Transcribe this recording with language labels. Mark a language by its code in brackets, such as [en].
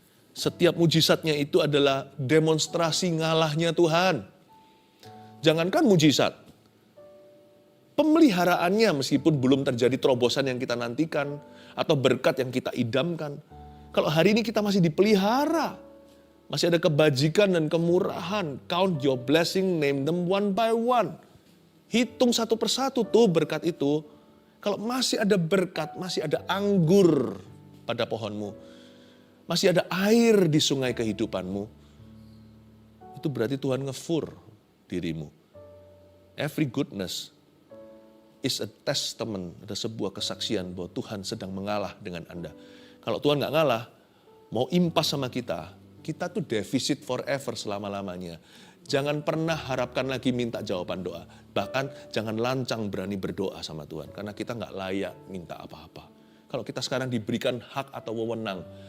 [id] Setiap mujizatnya itu adalah demonstrasi ngalahnya Tuhan. Jangankan mujizat. Pemeliharaannya meskipun belum terjadi terobosan yang kita nantikan. Atau berkat yang kita idamkan. Kalau hari ini kita masih dipelihara. Masih ada kebajikan dan kemurahan. [en] Count your blessing, name them one by one. [id] Hitung satu persatu tuh berkat itu. Kalau masih ada berkat, masih ada anggur pada pohonmu. Masih ada air di sungai kehidupanmu. Itu berarti Tuhan ngefur dirimu. [en] Every goodness is a testament. [id] Ada sebuah kesaksian bahwa Tuhan sedang mengalah dengan Anda. Kalau Tuhan gak ngalah, mau impas sama kita tuh defisit forever selama-lamanya. Jangan pernah harapkan lagi minta jawaban doa. Bahkan jangan lancang berani berdoa sama Tuhan. Karena kita gak layak minta apa-apa. Kalau kita sekarang diberikan hak atau wewenang.